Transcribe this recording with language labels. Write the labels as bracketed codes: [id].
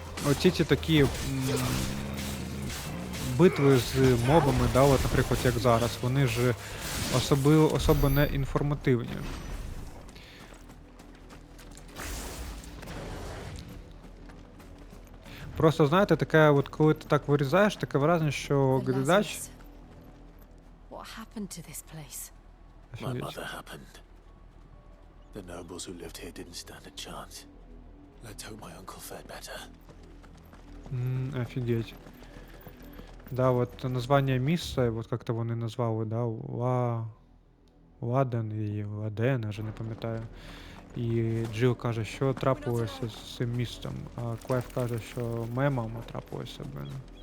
[uk] Оці такі битви з мобами, да, от, наприклад, як зараз, вони ж особо не інформативні. Просто, знаєте, таке, от коли ти так вирізаєш, таке враження, що глядач... [en] What happened to this place? My mother happened. The nobles who lived here didn't stand a chance. Let's hope my uncle fared better. [uk] Офігеть. Да, от названня місця, от як-то вони назвали, да, Ладен і Ладен, я вже не пам'ятаю. І Джил каже, що трапилося з цим містом, а Клайв каже, що моя мама трапилася, блин.